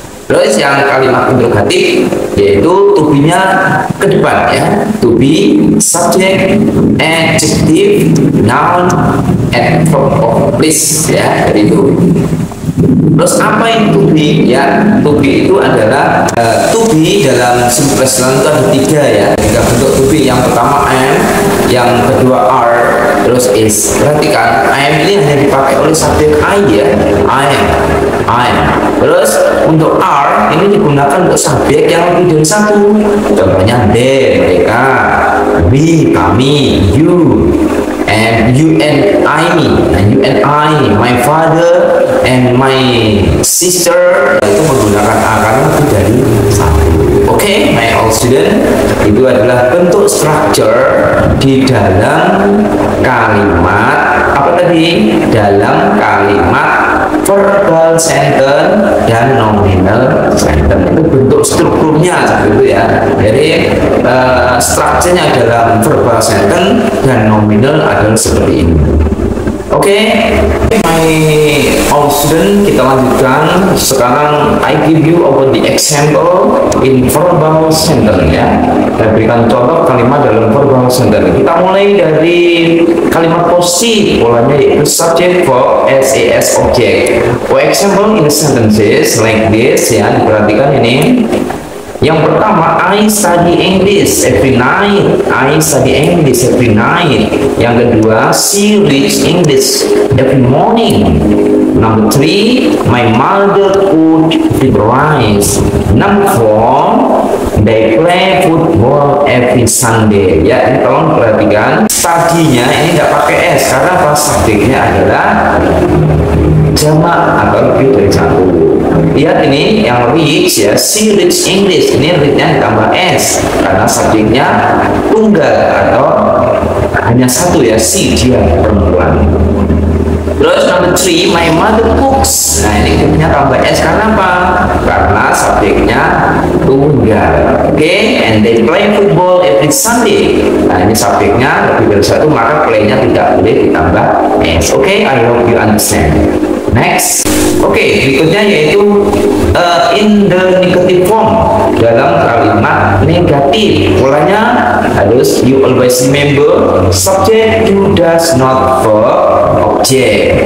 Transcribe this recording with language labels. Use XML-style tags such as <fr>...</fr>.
<id>Terus yang kalimat interrogatif yaitu to be-nya ke depan ya.</id> <en>To be, subject, adjective, noun, adverb of place ya.</en> <id>Jadi itu. Terus apa yang to be ya? To be itu adalah to be dalam simple present itu ada tiga ya. Tiga bentuk to be. Yang pertama am, yang kedua are, terus is. Perhatikan, I am ini hanya dipakai oleh subjek I ya. I am. Terus untuk are ini digunakan untuk subjek yang lebih dari satu. Contohnya they, mereka, we, kami, you, and</id> <en>you and I, my father and my sister,</en> <id>itu menggunakan a karena lebih dari satu. Oke,</id> <en>my old student,</en> <id>itu adalah bentuk structure di dalam kalimat apa tadi? Dalam kalimat verbal sentence dan nominal sentence. Itu bentuk strukturnya seperti itu ya. Jadi strukturnya dalam verbal sentence dan nominal adalah seperti ini.</id> <en>Oke, my old student,</en> <id>kita lanjutkan.</id> <en>Sekarang I give you about the example in verbal sentence ya.</en> <id>Saya berikan contoh kalimat dalam verbal sentence. Kita mulai dari kalimat posisi, polanya yaitu subject, verb, SES, object.</id> <en>For example in sentences like this ya, diperhatikan ini.</en> <id>Yang pertama,</id> <en>I study English every night. I study English every night.</en> <id>Yang kedua,</id> <en>she reads English every morning. Number 3, my mother cooked the rice. Number 4, they play football every Sunday.</en> <id>Ya, ini tolong perhatikan. Tadinya ini tidak pakai S karena pas subjeknya adalah jamak atau lebih dari satu. Lihat ini yang reads ya,</id> <en>she reads English.</en> <id>Ini readnya ditambah S karena subjeknya tunggal atau hanya satu ya, she, dia perempuan.</id> <en>Terus number 3, my mother cooks.</en> <id>Nah ini cooknya tambah S karena apa? Karena subjeknya tunggal.</id> <en>Oke, and they play football every Sunday.</en> <id>Nah ini subjeknya lebih dari satu, maka playnya tidak boleh ditambah S.</id> <en>Oke, I hope you understand. Next. Oke,</en> <id>berikutnya yaitu</id> <en>in the negative form,</en> <id>dalam kalimat negatif. Polanya harus</id> <en>you always remember subject do, does, not, verb, object.</en>